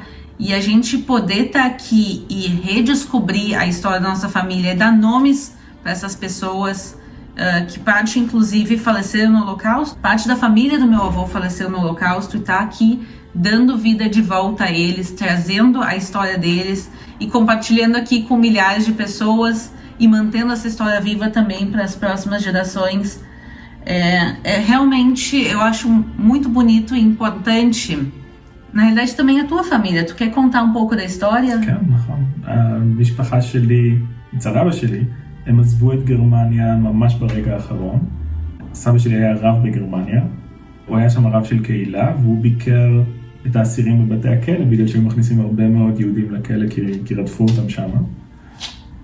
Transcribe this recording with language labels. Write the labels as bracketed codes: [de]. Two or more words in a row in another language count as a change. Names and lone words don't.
[pt] E a gente poder estar aqui e redescobrir a história da nossa família e dar nomes para essas pessoas, que parte inclusive faleceram no Holocausto, parte da família do meu avô faleceu no Holocausto, e tá aqui dando vida de volta a eles, trazendo a história deles e compartilhando aqui com milhares de pessoas e mantendo essa história viva também para as próximas gerações. Realmente, eu acho muito bonito e importante. Na realidade, também a tua família. Tu quer contar um pouco da história? [he] כן, נכון. המשפחה שלי, מצד אבא שלי, הם עזבו את גרמניה ממש ברגע האחרון. סבא שלי היה רב בגרמניה. הוא היה שם רב של קהילה, והוא ביקר את האסירים בבתי הכלא, בגלל שהם מכניסים הרבה מאוד יהודים לכלא כי רדפו אותם שם.